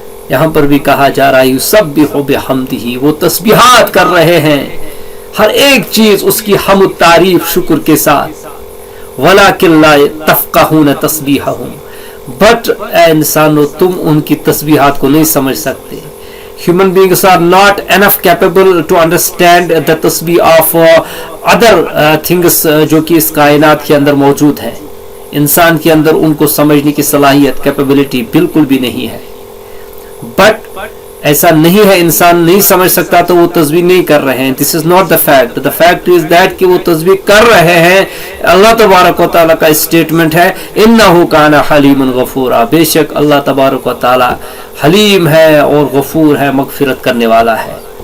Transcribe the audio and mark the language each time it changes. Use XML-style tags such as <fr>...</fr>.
<ur>یہاں پر بھی کہا جا رہا ہے</ur> <ar>یسبح بحمدہ,</ar> <ur>وہ تسبیحات کر رہے ہیں ہر ایک چیز اس کی حمد, تعریف, شکر کے ساتھ.</ur> <ar>ولکن لا تفقہون تسبیحہم,</ar> <ur>بٹ اے انسانو تم ان کی تسبیحات کو نہیں سمجھ سکتے.</ur> <en>Human beings are not enough capable to understand the tasbih of other things</en> <ur>جو کہ اس کائنات کے اندر موجود ہے. انسان کے اندر ان کو سمجھنے کی صلاحیت, کیپیبلٹی بالکل بھی نہیں ہے. بٹ ایسا نہیں ہے انسان نہیں سمجھ سکتا تو وہ تسبیح نہیں کر رہے ہیں.</ur> <en>This is not the fact. The fact is that</en> <ur>کہ وہ تسبیح کر رہے ہیں. اللہ تبارک و تعالیٰ کا اسٹیٹمنٹ ہے</ur> <ar>انہ کان حلیم غفورا,</ar> <ur>بے شک اللہ تبارک و تعالیٰ حلیم ہے اور غفور ہے, مغفرت کرنے والا ہے.</ur>